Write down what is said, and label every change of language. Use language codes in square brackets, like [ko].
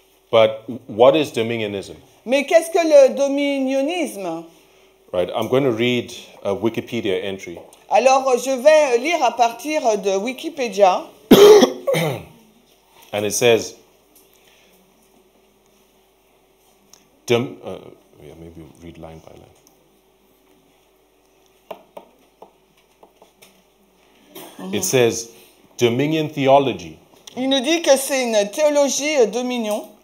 [en] But what is Dominionism? [fr] Mais qu'est-ce que le dominionisme? [en] Right. I'm going to read a Wikipedia entry. [fr] Alors, je vais lire à partir de Wikipédia. [en] And it says, maybe read line by line. It says, dominion theology, [fr] Il nous dit que c'est une théologie dominion.